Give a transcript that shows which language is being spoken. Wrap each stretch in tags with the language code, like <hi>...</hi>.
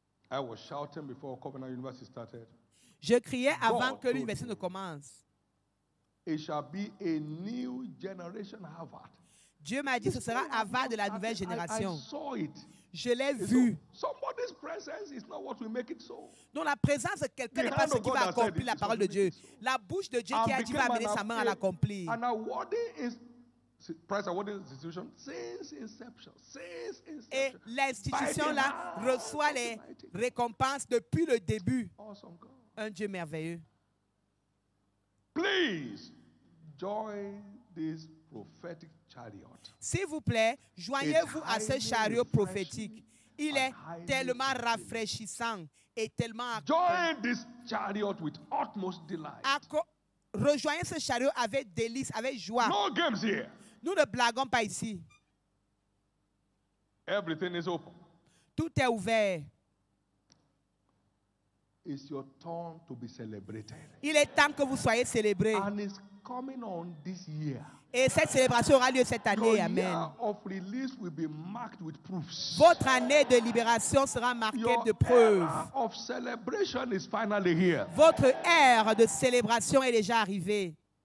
<en>I was shouting before Covenant University started.</en> <fr>Je criais avant que l'université ne commence.</fr> <en>It shall be a new generation Harvard.</en> <fr>Dieu m'a dit que ce sera Harvard de la nouvelle génération.</fr> <en>I saw it.</en> <fr>Je l'ai vu.</fr> <en>Somebody's presence is not what will make it so.</en> <fr>Donc la présence de quelqu'un n'est pas ce qui va accomplir la parole de Dieu. La bouche de Dieu qui a dit va amener sa main à l'accomplir.</fr> <en>And awarding price awarding institution since inception.</en> <fr>Et l'institution-là reçoit les récompenses depuis le début. Un Dieu merveilleux.</fr> <en>Please join this prophetic chariot.</en> <fr>S'il vous plaît, joignez-vous à ce chariot prophétique. Il est tellement rafraîchissant et tellement...</fr> <en>Join this chariot with utmost delight.</en> <fr>Rejoignez ce chariot avec délice, avec joie.</fr> <en>No games here.</en> <fr>Nous ne blaguons pas ici.</fr> <en>Everything is open.</en> <fr>Tout est ouvert.</fr> <en>It's your turn to be celebrated.</en> <fr>Il est temps que vous soyez célébrés.</fr> <en>And it's coming on this year.</en> <fr>Et cette célébration aura lieu cette année.</fr> <en>Your Amen. year of release will be marked with proofs.</en> <fr>Votre année de libération sera marquée de preuves.</fr> <en>Era of celebration is finally here.</en> <fr>Votre ère de célébration est déjà arrivée.</fr>